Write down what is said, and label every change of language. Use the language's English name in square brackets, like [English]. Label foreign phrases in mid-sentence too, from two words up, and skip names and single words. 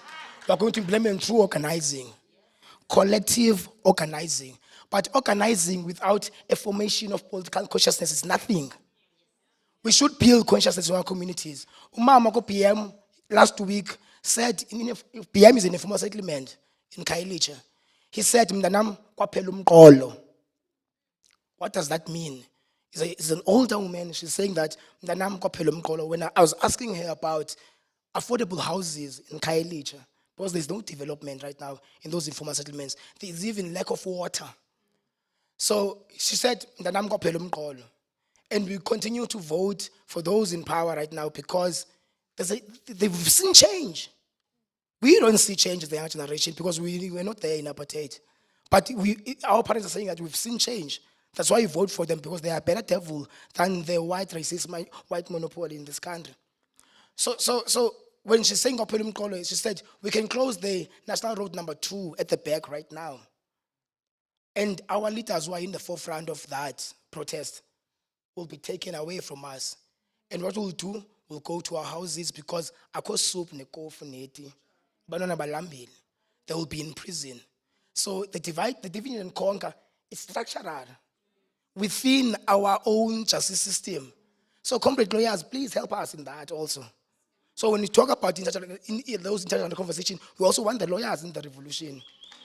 [English] We are going to implement through organizing, collective organizing. But organizing without a formation of political consciousness is nothing. We should build consciousness in our communities. [Xhosa] Umama ko [English] PM last week said, PM is in a formal settlement in Kailicha. He said, [Xhosa] "Mntanam kwaphela umqolo." [English] What does that mean? It's an older woman. She's saying that, [Xhosa] "Mntanam kwaphela umqolo." [English] When I was asking her about affordable houses in Kailicha, because there's no development right now in those informal settlements. There's even lack of water. So she said, [Xhosa] "Mntanam kwaphela umqolo." [English] And we continue to vote for those in power right now because they've seen change. We don't see change as the young generation because we're not there in apartheid. But our parents are saying that we've seen change. That's why we vote for them, because they are better devil than the white racist, white monopoly in this country. So when she's saying [Xhosa] kwaphela umqolo, [English] she said, we can close the National Road number 2 at the back right now. And our leaders who are in the forefront of that protest will be taken away from us. And what we'll do, we'll go to our houses because [Xhosa] akho soup nekofu neti, banana balambile. [English] They will be in prison. So the divide and conquer is structural within our own justice system. So comrade lawyers, please help us in that also. So when we talk about those international conversations, we also want the lawyers in the revolution.